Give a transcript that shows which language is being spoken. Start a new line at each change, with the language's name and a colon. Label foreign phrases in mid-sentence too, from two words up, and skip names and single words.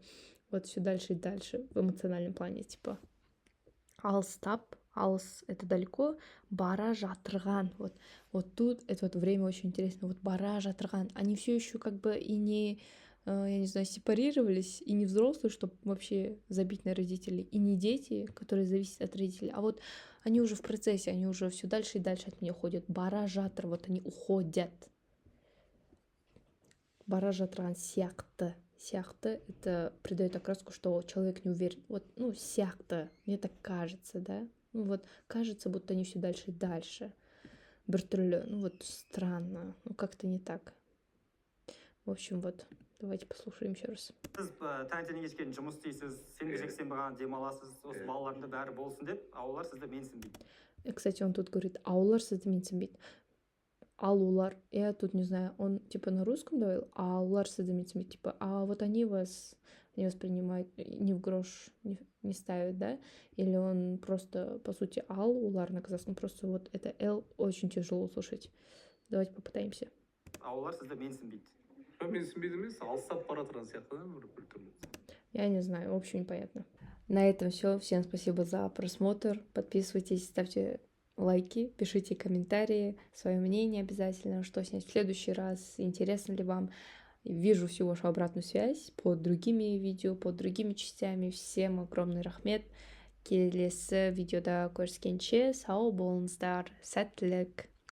Russian: вот все дальше и дальше в эмоциональном плане, типа, алстап, алс, это далеко,
Kazakh: бара жатырған,
Russian: вот тут, это вот время очень интересно, вот
Kazakh: бара жатырған,
Russian: они все еще как бы и не, я не знаю, сепарировались, и не взрослые, чтобы вообще забить на родителей, и не дети, которые зависят от родителей, а вот они уже в процессе, они уже все дальше и дальше от меня уходят.
Kazakh: Бара жатыр,
Russian: вот они уходят.
Kazakh: Бара жатырған сияқты.
Russian: Сияқты это придает окраску, что человек не уверен. Вот, ну, сияқты, мне так кажется, да. Ну вот, кажется, будто они все дальше и дальше. Біртүрлі, ну вот странно, ну как-то не так. В общем, вот, давайте послушаем еще раз.
Kazakh: Сіз таңертең кешке жұмыс істейсіз, сенбі жексенбі ғана демаласыз, осы балалардың бәрі болсын деп, а олар сізді менсінбейді.
Russian: Кстати, он тут говорит,
Kazakh: а олар сізді менсінбейді. Ал олар,
Russian: я тут не знаю, он типа на русском говорил,
Kazakh: а олар сізді менсінбейді,
Russian: типа, а вот они вас не воспринимают, ни в грош не ставят, да? Или он просто, по сути,
Kazakh: ал, улар
Russian: на казахском, просто вот это л очень тяжело услышать. Давайте попытаемся.
Kazakh: А олар сізді менсінбейді. менсінбейді емес, алыстап бара жатырған сияқты, да, бір түрлі.
Russian: Я не знаю, в общем, непонятно. На этом все. Всем спасибо за просмотр. Подписывайтесь, ставьте лайки, пишите комментарии, свое мнение обязательно, что снять в следующий раз, интересно ли вам. Вижу всю вашу обратную связь под другими видео, под другими частями. Всем огромный рахмет.
Kazakh: Келесі видеода көріскенше сау болыңыздар. Сәттілік.